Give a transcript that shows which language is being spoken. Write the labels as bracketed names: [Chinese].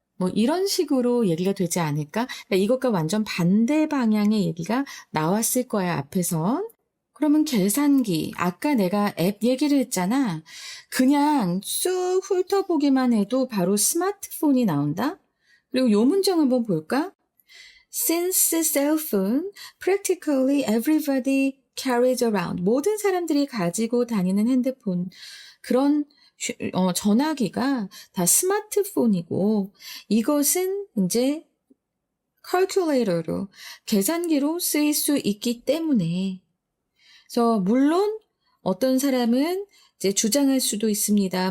[Korean] 뭐 이런 식으로 얘기가 되지 않을까? 그러니까 이것과 완전 반대 방향의 얘기가 나왔을 거야, 앞에선. 그러면 계산기, 아까 내가 앱 얘기를 했잖아. 그냥 쑥 훑어보기만 해도 바로 스마트폰이 나온다? 그리고 요 문장 한번 볼까? [English] Since cell phone, practically everybody carries around. [Korean] 모든 사람들이 가지고 다니는 핸드폰, 그런 전화기가 다 스마트폰이고, 이것은 이제 calculator로, 계산기로 쓰일 수 있기 때문에. 그래서 물론 어떤 사람은 이제 주장할 수도 있습니다.